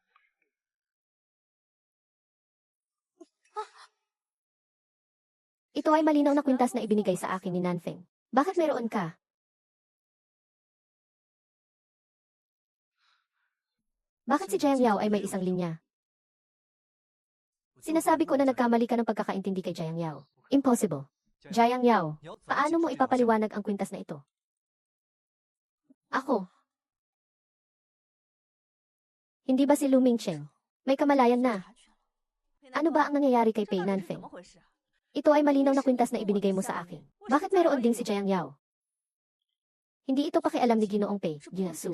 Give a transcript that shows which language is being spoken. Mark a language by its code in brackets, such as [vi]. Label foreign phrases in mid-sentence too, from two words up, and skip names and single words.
[tl] Ito ay malinaw na kwintas na ibinigay sa akin ni Nanfeng. Bakit meron ka? Bakit si Jiang Yao ay may isang linya? Sinasabi ko na nagkamali ka ng pagkakaintindi kay Jiang Yao. Impossible. Jiang Yao, [zh] 你要怎么 [tl] paano mo [zh] 解释这种 [tl] ipapaliwanag ang kwintas na ito? Ako. Hindi ba si Lu Mingcheng? May kamalayan na. Ano ba ang nangyayari kay Pei Nanfeng? Ito ay malinaw na kwintas na ibinigay mo sa akin. Bakit meron ding si Jiang Yao? Hindi ito pakialam ni Ginoong Pei, Gina Su.